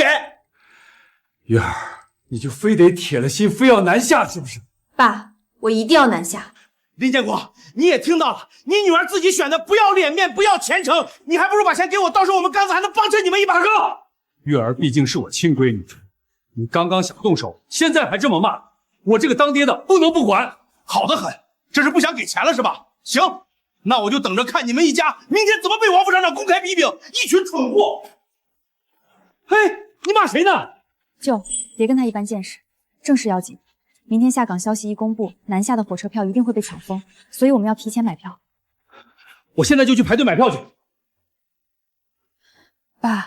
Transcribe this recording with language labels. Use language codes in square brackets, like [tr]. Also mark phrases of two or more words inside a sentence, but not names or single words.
[zh] 月兒，你就非得鐵了心，非要南下是不是？爸，我一定要南下。林建國，你也聽到了，你女兒自己選的，不要臉面，不要前程，你還不如把錢給我，到時候我們剛子還能幫襯你們一把。哥，月兒畢竟是我親閨女，你剛剛想動手，現在還這麼罵，我這個當爹的不能不管。好得很，這是不想給錢了是吧？行，那我就等着看你們一家明天怎麼被王副廠長公開批評，一群蠢貨。嘿，你罵誰呢？舅，別跟他一般見識，正事要緊。明天下崗消息一公布，南下的火車票一定會被搶瘋，所以我們要提前買票。我現在就去排隊買票去。爸，